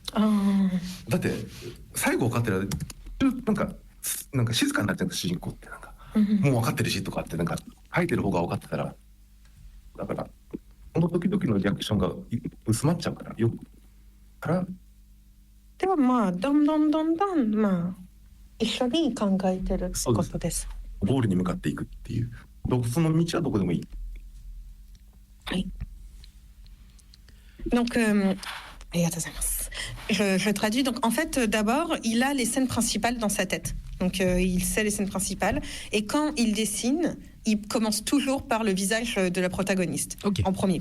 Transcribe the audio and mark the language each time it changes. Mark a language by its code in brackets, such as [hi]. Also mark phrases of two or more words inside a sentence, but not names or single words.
[ja] だって最後分かってるなんか静かになっちゃうんです、主人公って。なんかもう分かってるしとかってなんか書いてる方が分かってたら、だからこの時々のリアクションが薄まっちゃうからではどんどん一緒に考えてるってことです。ゴールに向かっていくっていう、その道はどこでもいい。 [fr] はい。Donc je traduis. Donc en fait, d'abord, il a les scènes principales dans sa tête. Donc il sait les scènes principales. Et quand il dessine, il commence toujours par le visage de la protagoniste, en premier.